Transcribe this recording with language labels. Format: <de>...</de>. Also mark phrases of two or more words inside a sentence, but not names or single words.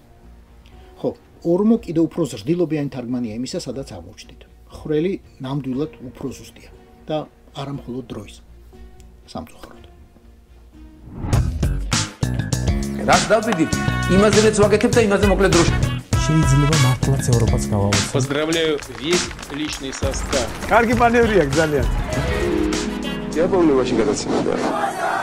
<ka>ხო, ორმო კიდევ უფრო ზრდილობიანი თარგმანია იმისა, სადაც აღმოჩნდით. ხრელი ნამდვილად უფრო ზუსტია და არა მხოლოდ დროის. სამწუხაროდ. რაც დავიდით, იმაზე მეც ვაკეთებ და იმაზე მოკლედ დროში. შეიძლება მართლაც ევროპაც გავაუწყო.</ka> <ru>Поздравляю весь личный состав.</ru> <ka>კარგი მანევრია ძალიან.</ka> <ru>Я помню, очень гадаться надо.</ru>